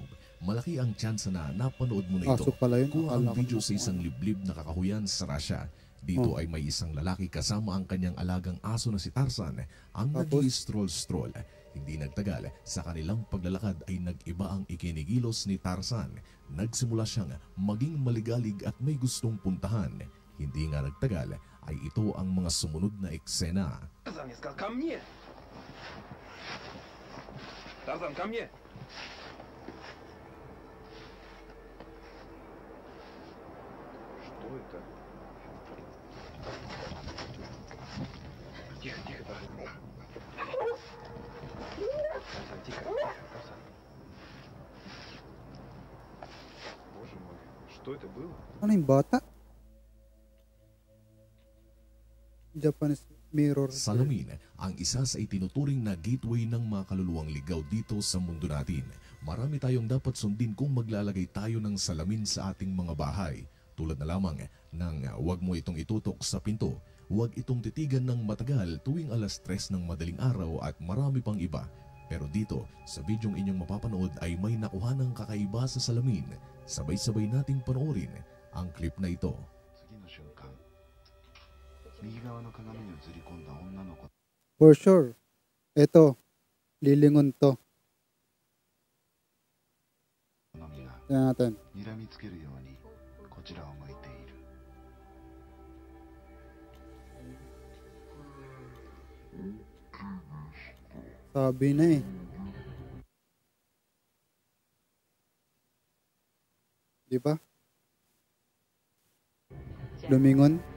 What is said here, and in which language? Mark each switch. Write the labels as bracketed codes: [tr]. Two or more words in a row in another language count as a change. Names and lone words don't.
[tl] Malaki ang tsansa na napanood mo na ito. Kung ang video sa isang liblib na kakahuyan sa Russia, dito ay may isang lalaki kasama ang kanyang alagang aso na si Tarzan ang nag-i-stroll-stroll. Hindi nagtagal, sa kanilang paglalakad ay nag-iba ang ikinigilos ni Tarzan. Nagsimula siyang maging maligalig at may gustong puntahan. Hindi nga nagtagal, ay ito ang mga sumunod na eksena. [ru] Tarzan, я сказал, ко мне! Tarzan, ко мне! Что это? Тихо, тихо, Tarzan. Tarzan, тихо, тихо, Tarzan. Боже мой, что это было? [tl] Ano yung bata? [en] Japanese mirror. [tl] Salamin ang isa sa itinuturing na gateway ng mga kaluluwang ligaw dito sa mundo natin. Marami tayong dapat sundin kung maglalagay tayo ng salamin sa ating mga bahay. Tulad na lamang ng huwag mo itong itutok sa pinto, huwag itong titigan ng matagal tuwing alas 3 ng madaling araw at marami pang iba. Pero dito, sa bidyong inyong mapapanood ay may nakuha ng kakaiba sa salamin. Sabay-sabay nating panoorin ang clip na ito. [ja] 次の瞬間、右側の鏡に映り込んだ女の子 [en] For sure. [tl] Ito, lilingon to. [ja] の身が [tl] Tingnan natin. [ja] 睨みつけるようにこちらを向いている。 [tl] Sabi na eh. Di ba? Lumingon.